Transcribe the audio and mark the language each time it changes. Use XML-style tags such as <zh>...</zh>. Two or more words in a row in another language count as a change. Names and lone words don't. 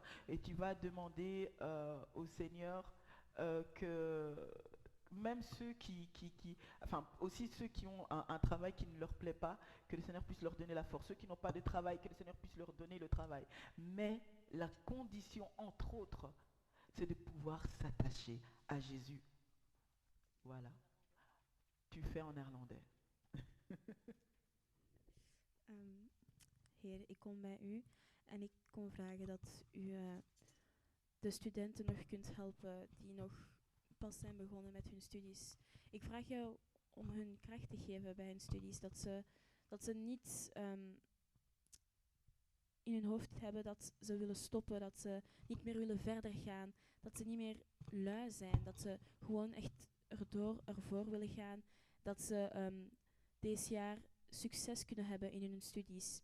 <fr>Et tu vas demander au Seigneur que même ceux enfin aussi ceux qui ont un travail qui ne leur plaît pas, que le Seigneur puisse leur donner la force. Ceux qui n'ont pas de travail, que le Seigneur puisse leur donner le travail. Mais la condition, entre autres, c'est de pouvoir s'attacher à Jésus. Voilà. Tu fais en néerlandais.</fr> <nl>Heer, ik kom bij u en ik kom vragen dat u de studenten nog kunt helpen die nog pas zijn begonnen met hun studies. Ik vraag jou om hun kracht te geven bij hun studies, dat ze niet in hun hoofd hebben dat ze willen stoppen, dat ze niet meer willen verder gaan, dat ze niet meer lui zijn, dat ze gewoon echt ervoor willen gaan, dat ze deze jaar succes kunnen hebben in hun studies.</nl>